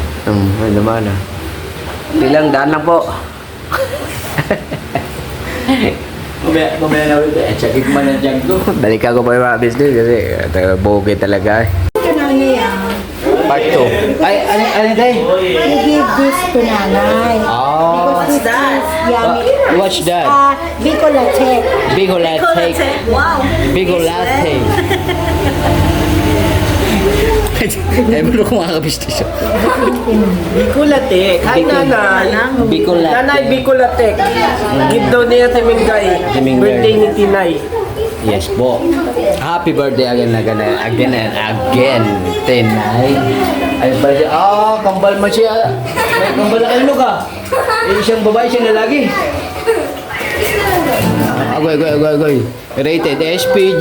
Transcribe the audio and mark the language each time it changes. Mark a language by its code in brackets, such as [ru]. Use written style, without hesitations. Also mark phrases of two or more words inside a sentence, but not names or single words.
[tl] Ay naman ah. Bilang daan lang po. Mamaya na ulit eh. Check mo na dyan ko. Balikan ko pa yung mga business kasi boge talaga eh. Part 2. Ay, ano tayo? [en] You give this to nanay. Oh. What's that? Yummy. What's that? Bicol latte. Bicol latte. Wow. Bicol latte. [tl] Eh, bro, kung makakabistis siya. Bicolate. Kay nanay. Bicol latte. Nanay Bicolate. Give daw niya Timingay. Timingay. Birthday ni Tinay. Yes po. [en] Happy birthday again, Tenay. [tl] Ay, birthday. Kambal mo siya. May kambal na ano ka? Siyang babae, siyang lalaki. Agoy. Rated SPG.